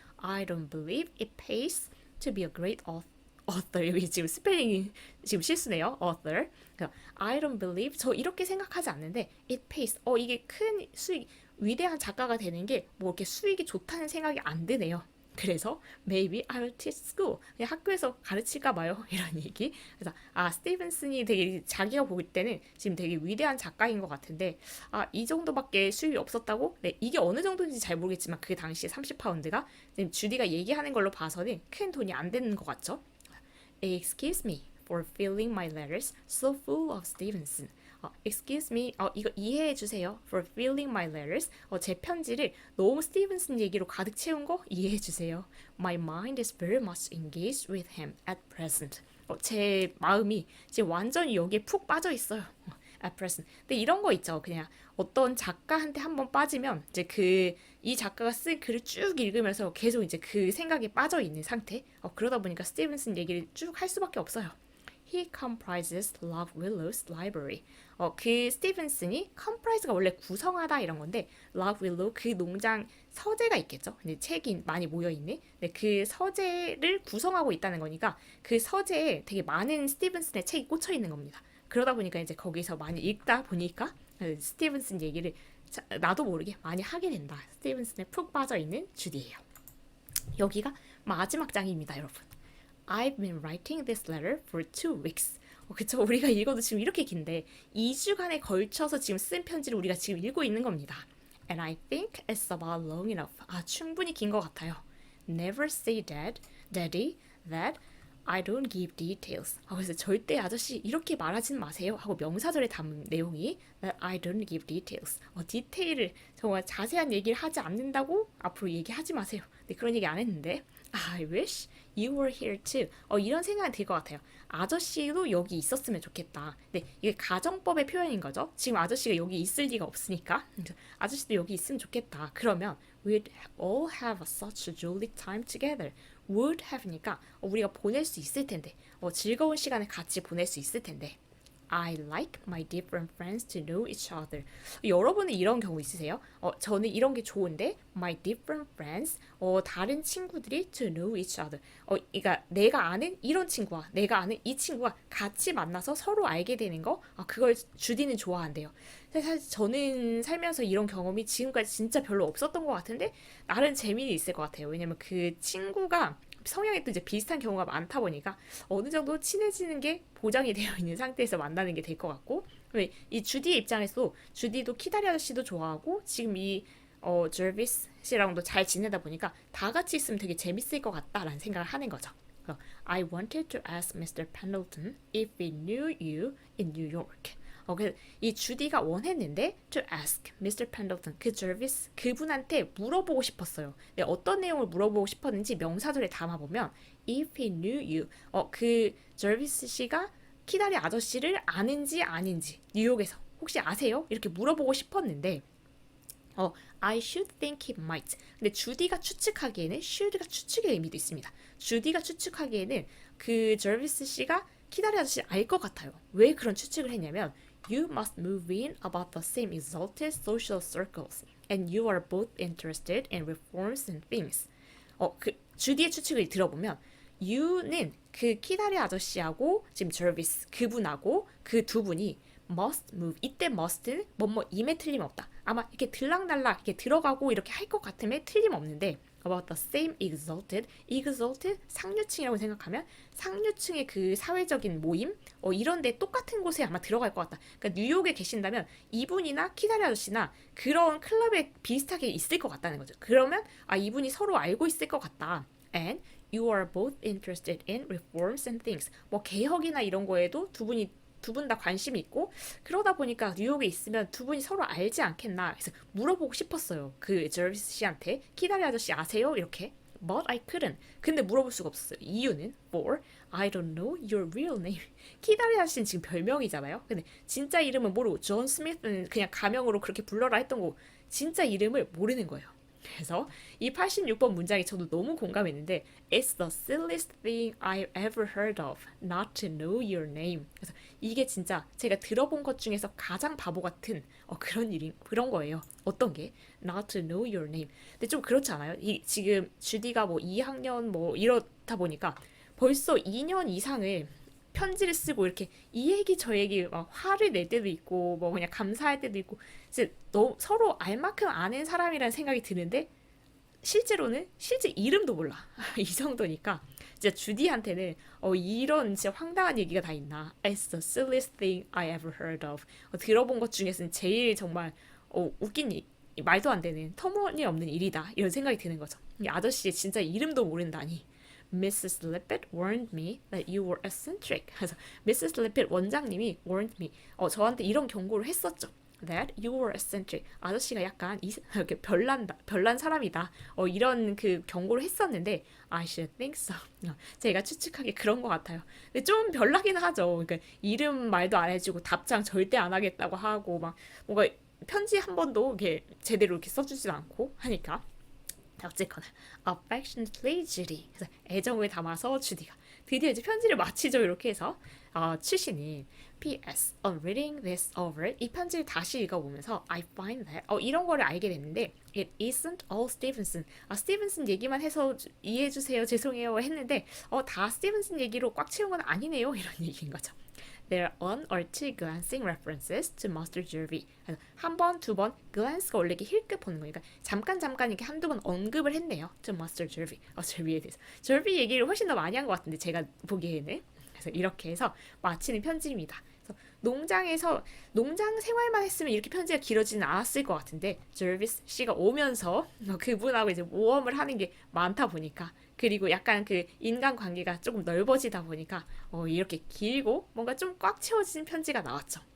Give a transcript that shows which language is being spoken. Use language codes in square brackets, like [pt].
[en] I don't believe it pays to be a great author. [ko] 여기 지금 스펠링이 지금 실수네요. [en] author. I don't believe, [ko] 저 이렇게 생각하지 않는데 [en] it pays. [ko] 이게 큰 수익, 위대한 작가가 되는 게 뭐 이렇게 수익이 좋다는 생각이 안 드네요. [en] 그래서 maybe I will teach school. [ko] 그냥 학교에서 가르칠까 봐요. 이런 얘기. 그래서 스티븐슨이 되게 자기가 볼 때는 지금 되게 위대한 작가인 것 같은데 이 정도밖에 수입이 없었다고? 네, 이게 어느 정도인지 잘 모르겠지만 그 당시에 30파운드가 지금 주디가 얘기하는 걸로 봐서는 큰 돈이 안 되는 것 같죠? [en] Excuse me for filling my letters so full of Stevenson. Excuse me, [ko] 이거 이해해 주세요. [en] For filling my letters. [ko] 제 편지를 너무 스티븐슨 얘기로 가득 채운 거 이해해 주세요. My mind is very much engaged with him at present. 제 마음이 지금 완전히 여기에 푹 빠져 있어요. [en] At present. [ko] 근데 이런 거 있죠. 그냥 어떤 작가한테 한번 빠지면 이제 이 작가가 쓴 글을 쭉 읽으면서 계속 이제 그 생각에 빠져 있는 상태. 그러다 보니까 스티븐슨 얘기를 쭉 할 수밖에 없어요. [en] He comprises Love Willow's library. [ko] 그 스티븐슨이 comprise가 원래 구성하다 이런 건데 Love Willow 그 농장 서재가 있겠죠. 근데 책이 많이 모여 있는. 근데 그 서재를 구성하고 있다는 거니까 그 서재에 되게 많은 스티븐슨의 책이 꽂혀 있는 겁니다. 그러다 보니까 이제 거기서 많이 읽다 보니까 스티븐슨 얘기를 나도 모르게 많이 하게 된다. 스티븐슨에 푹 빠져 있는 주디예요. 여기가 마지막 장입니다, 여러분. [en] I've been writing this letter for 2 weeks. [ko] 그쵸? 우리가 읽어도 지금 이렇게 긴데 2주간에 걸쳐서 지금 쓴 편지를 우리가 지금 읽고 있는 겁니다. [en] And I think it's about long enough. [ko] 충분히 긴 것 같아요. [en] Never say daddy, that I don't give details. [ko] 그래서 절대 아저씨 이렇게 말하진 마세요 하고 명사절에 담은 내용이 [en] that I don't give details. [ko] 디테일을 정말 자세한 얘기를 하지 않는다고 앞으로 얘기하지 마세요. 네, 그런 얘기 안 했는데 [en] I wish you were here too. [ko] 이런 생각이 들 것 같아요. 아저씨도 여기 있었으면 좋겠다. 네, 이게 가정법의 표현인 거죠. 지금 아저씨가 여기 있을 리가 없으니까 아저씨도 여기 있으면 좋겠다. [en] 그러면 we'd all have such a jolly time together. [ko] would have니까 우리가 보낼 수 있을 텐데 즐거운 시간을 같이 보낼 수 있을 텐데 [en] I like my different friends to know each other. [ko] 여러분은 이런 경우 있으세요? 저는 이런 게 좋은데 [en] my different friends, [ko] 다른 친구들이 [en] to know each other. [ko] 그러니까 내가 아는 이런 친구와 내가 아는 이 친구가 같이 만나서 서로 알게 되는 거, 그걸 주디는 좋아한대요. 사실 저는 살면서 이런 경험이 지금까지 진짜 별로 없었던 것 같은데 나름 재미는 있을 것 같아요. 왜냐면 그 친구가 성향이 또 이제 비슷한 경우가 많다 보니까 어느 정도 친해지는 게 보장이 되어 있는 상태에서 만나는 게 될 것 같고, 이 주디의 입장에서 주디도 키다리 아저씨도 좋아하고 지금 이 저비스 씨랑도 잘 지내다 보니까 다 같이 있으면 되게 재밌을 것 같다라는 생각을 하는 거죠. [en] I wanted to ask Mr. Pendleton if he knew you in New York. [ko] 그래서 이 주디가 원했는데 [en] to ask Mr. Pendleton, [ko] 그 저비스 그분한테 물어보고 싶었어요. 네, 어떤 내용을 물어보고 싶었는지 명사절에 담아보면 [en] if he knew you, [ko] 그 저비스 씨가 키다리 아저씨를 아는지 아닌지 뉴욕에서 혹시 아세요? 이렇게 물어보고 싶었는데 [en] I should think he might. [ko] 근데 주디가 추측하기에는 should가 추측의 의미도 있습니다. 주디가 추측하기에는 그 저비스 씨가 키다리 아저씨 알 것 같아요. 왜 그런 추측을 했냐면 [en] You must move in about the same exalted social circles, and you are both interested in reforms and things. [ko] 그 주디의 추측을 들어보면 You는 그 키다리 아저씨하고 지금 저비스 그분하고 그 두 분이 [en] must move. [ko] 이때 must는 뭐뭐 임에 틀림없다. 아마 이렇게 들락날락 이렇게 들어가고 이렇게 할 것 같음에 틀림없는데 [en] about the same exalted, [ko] exalted 상류층이라고 생각하면 상류층의 그 사회적인 모임 이런 데 똑같은 곳에 아마 들어갈 것 같다. 그러니까 뉴욕에 계신다면 이분이나 키다리 아저씨나 그런 클럽에 비슷하게 있을 것 같다는 거죠. 그러면 이분이 서로 알고 있을 것 같다. [en] And you are both interested in reforms and things. [ko] 뭐 개혁이나 이런 거에도 두 분이 두 분 다 관심이 있고 그러다 보니까 뉴욕에 있으면 두 분이 서로 알지 않겠나 그래서 물어보고 싶었어요. 그 저비스 씨한테 키다리 아저씨 아세요? [en] 이렇게. But I couldn't. [ko] 근데 물어볼 수가 없었어요. [en] 이유는 for I don't know your real name. [ko] 키다리 아저씨는 지금 별명이잖아요. 근데 진짜 이름은 모르고 존 스미스는 그냥 가명으로 그렇게 불러라 했던 거 진짜 이름을 모르는 거예요. 그래서 이 86번 문장이 저도 너무 공감했는데 [en] It's the silliest thing I've ever heard of, not to know your name. [ko] 그래서 이게 진짜 제가 들어본 것 중에서 가장 바보 같은 그런 거예요. 어떤 게? [en] Not to know your name. [ko] 근데 좀 그렇지 않아요? 지금 주디가 뭐 2학년 뭐 이렇다 보니까 벌써 2년 이상을 편지를 쓰고 이렇게 이 얘기 저 얘기 막 화를 낼 때도 있고 뭐 그냥 감사할 때도 있고 이제 서로 알 만큼 아는 사람이라는 생각이 드는데 실제로는 실제 이름도 몰라. 이 정도니까 진짜 주디한테는 이런 진짜 황당한 얘기가 다 있나. [en] It's the silliest thing I ever heard of. [ko] 들어본 것 중에서는 제일 정말 웃긴 말도 안 되는 터무니없는 일이다 이런 생각이 드는 거죠. 이 아저씨의 진짜 이름도 모른다니. [en] Mrs. Lippett warned me that you were eccentric. 그래서 Mrs. Lippett 원장님이 warned me. [ko] 저한테 이런 경고를 했었죠. [en] That you were eccentric. [ko] 아저씨가 약간 이렇게 별난 사람이다. 이런 그 경고를 했었는데 [en] I should think so. [ko] 제가 추측하기 그런 것 같아요. 근데 좀 별나긴 하죠. 그러니까 이름 말도 안 해주고 답장 절대 안 하겠다고 하고 막 뭔가 편지 한 번도 이렇게 제대로 이렇게 써주지도 않고 하니까. [en] 어쨌거나 affectionately Judy. [ko] 그래서 애정을 담아서 주디가 드디어 이제 편지를 마치죠. 이렇게 해서 출신인 P.S. [en] On reading this over [ko] 이 편지를 다시 읽어보면서 [en] I find that [ko] 이런 거를 알게 됐는데 [en] It isn't all Stevenson. [ko] 스티븐슨 얘기만 해서 이해해주세요. 죄송해요 했는데 다 스티븐슨 얘기로 꽉 채운 건 아니네요. 이런 얘기인 거죠. [en] There are one or two glancing references to Master Jervy. [ko] 한 번, 두 번, glance가 원래 이렇게 힐끗 보는 거니까 잠깐 이렇게 한두 번 언급을 했네요. [en] To Master Jervy. Jervy에 대해서. [ko] Jervy 얘기를 훨씬 더 많이 한 것 같은데 제가 보기에는. 그래서 이렇게 해서 마치는 편지입니다. 그래서 농장 생활만 했으면 이렇게 편지가 길어지는 않았을 것 같은데 저비스 씨가 오면서 그분하고 이제 모험을 하는 게 많다 보니까 그리고 약간 그 인간 관계가 조금 넓어지다 보니까 이렇게 길고 뭔가 좀 꽉 채워진 편지가 나왔죠.